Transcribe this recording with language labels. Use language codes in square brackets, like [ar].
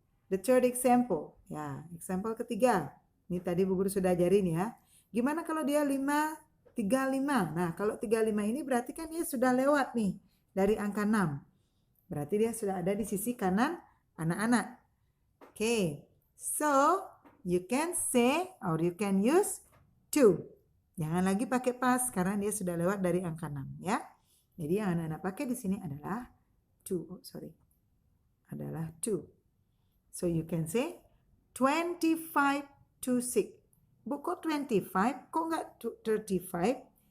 [en] The third example. [id] Ya, example ketiga. Ini tadi Bu Guru sudah ajarin, ya. Gimana kalau dia 5:35? Nah, kalau 35 ini berarti kan dia sudah lewat nih dari angka 6. Berarti dia sudah ada di sisi kanan anak-anak. Oke. [en] So, you can say or you can use 2. [id] Jangan lagi pakai past karena dia sudah lewat dari angka 6, ya. Jadi yang anak-anak pakai di sini adalah 2. Adalah 2. [en] So you can say 25 to 6. [id] Bu, kok 25? Kok nggak 35?